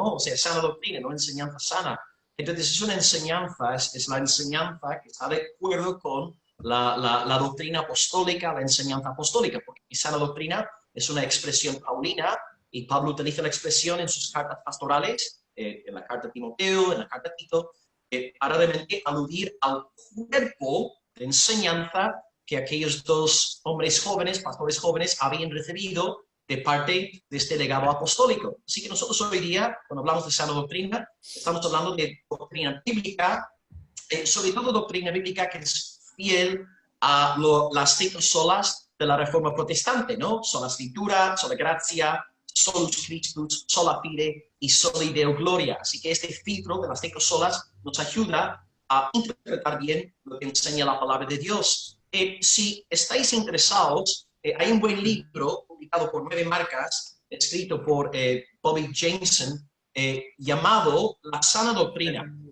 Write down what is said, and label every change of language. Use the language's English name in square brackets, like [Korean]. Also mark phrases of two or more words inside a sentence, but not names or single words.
[Spanish] O sea, sana doctrina, no enseñanza sana. Entonces es una enseñanza, es la enseñanza que está de acuerdo con la doctrina apostólica, la enseñanza apostólica, porque sana doctrina es una expresión paulina y Pablo utiliza la expresión en sus cartas pastorales, en la carta a Timoteo, en la carta a Tito, para realmente aludir al cuerpo de enseñanza que aquellos dos hombres jóvenes, pastores jóvenes, habían recibido de parte de este legado apostólico. Así que nosotros hoy día, cuando hablamos de sana doctrina, estamos hablando de doctrina bíblica, sobre todo doctrina bíblica que es fiel a las cinco solas de la Reforma Protestante, ¿no? Sola Escritura, sola gracia, [Latin] solus Christus, sola fide y sola Deo gloria. [Spanish] Así que este filtro de las cinco solas nos ayuda a interpretar bien lo que enseña la palabra de Dios. Si estáis interesados, hay un buen libro publicado por 9 marcas, escrito por Bobby Jameson, llamado La Sana Doctrina.